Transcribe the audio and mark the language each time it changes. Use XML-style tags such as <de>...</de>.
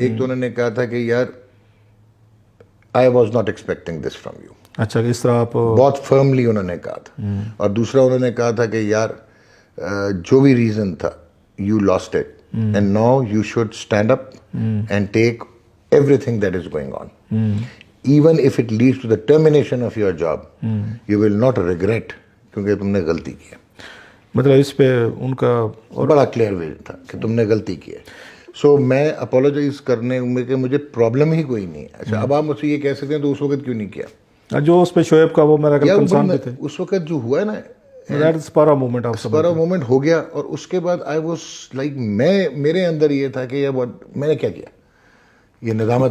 <ur>ایک تو انہوں نے کہا تھا کہ یار</ur> <en>I was not expecting this from you.</en> <ur>اچھا کہ اس طرح آپ, بہت فرملی انہوں نے کہا تھا. اور دوسرا انہوں نے کہا تھا کہ یار جو بھی ریزن تھا,</ur> <en>You lost it, and now you should stand up and take every thing that is going on. Even if it leads to the termination of your job, you will not regret,</en> <ur>کیونکہ تم نے غلطی کی ہے. مطلب اس پہ ان کا بڑا کلیئر وے تھا کہ تم نے غلطی کی ہے. سو میں اپولوجائز کرنے میں کہ مجھے پرابلم ہی کوئی نہیں ہے. اچھا اب آپ مجھ سے یہ کہہ سکتے ہیں تو اس وقت کیوں نہیں کیا؟ جو اس پہ شعیب کا وہ میرا کنسرن بھی تھے اس وقت جو ہوا ہے نا, اسپارا مومنٹ, آپ سب اسپارا مومنٹ ہو گیا, اور اس کے بعد</ur> <en>I was like,</en> <ur>میرے اندر یہ تھا کہ میں نے کیا کیا, یہ ندامت.</ur>